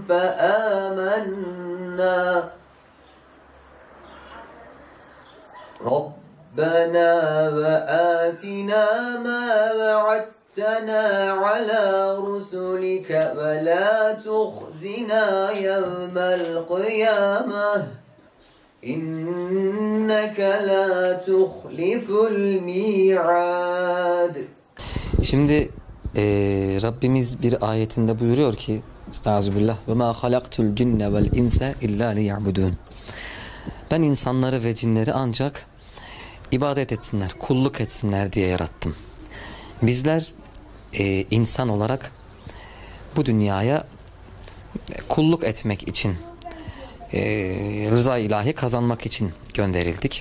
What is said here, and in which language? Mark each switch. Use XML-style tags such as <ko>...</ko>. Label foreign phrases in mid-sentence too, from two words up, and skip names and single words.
<ar>فآمنا ربنا وآتنا ما وعدتنا على رسلك ولا تخزنا يوم القيامة إنك لا تخلف الميعاد.</ar> <tr>Şimdi Rabbimiz bir ayetinde buyuruyor ki</tr> <ar>أستغفر الله وما خلقت الجن والإنس إلا ليعبدون.</ar> <tr>Ben insanları ve cinleri ancak ibadet etsinler, kulluk etsinler diye yarattım. Bizler insan olarak bu dünyaya kulluk etmek için, rıza ilahi kazanmak için gönderildik.</tr>